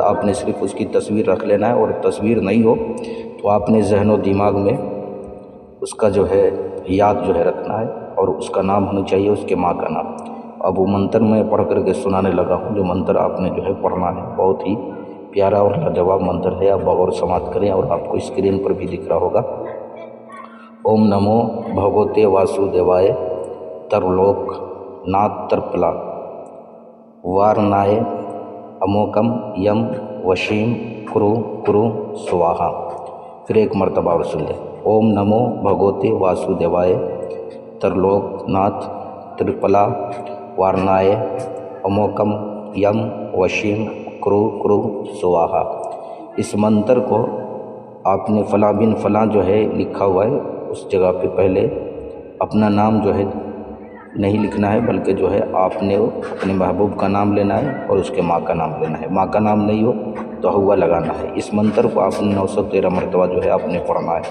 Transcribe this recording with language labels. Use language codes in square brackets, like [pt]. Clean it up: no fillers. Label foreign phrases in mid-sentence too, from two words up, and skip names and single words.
[ur] آپ نے صرف اس کی تصویر رکھ لینا ہے، اور تصویر نہیں ہو تو آپ نے ذہن و دماغ میں اس کا جو ہے یاد جو ہے رکھنا ہے، اور اس کا نام ہونا چاہیے اس کے ماں کا نام۔ اب وہ منتر میں پڑھ کر کے سنانے لگا ہوں، جو منتر آپ نے جو ہے پڑھنا ہے، بہت ہی پیارا اور لاجواب منتر ہے۔ آپ بغور سماعت کریں، اور آپ کو اسکرین پر بھی دکھ رہا ہوگا۔ [sa] ॐ नमो भगवते वासुदेवाय त्रिलोक नाथ त्रिपला वारणाय अमुकम् यम् वशम् कुरु कुरु स्वाहा. [ur] پھر ایک مرتبہ اور سن لیں۔ [sa] ॐ नमो भगवते वासुदेवाय त्रिलोक नाथ त्रिपला वारणाय अमुकम् यम् वशम् कुरु कुरु स्वाहा. [ur] اس منتر کو آپ نے فلاں بن فلاں جو ہے لکھا ہوا ہے، اس جگہ پہ پہلے اپنا نام جو ہے نہیں لکھنا ہے، بلکہ جو ہے آپ نے اپنے محبوب کا نام لینا ہے، اور اس کے ماں کا نام لینا ہے۔ ماں کا نام نہیں ہو تو ہوا لگانا ہے۔ اس منتر کو آپ نے 913 مرتبہ جو ہے آپ نے پڑھنا ہے۔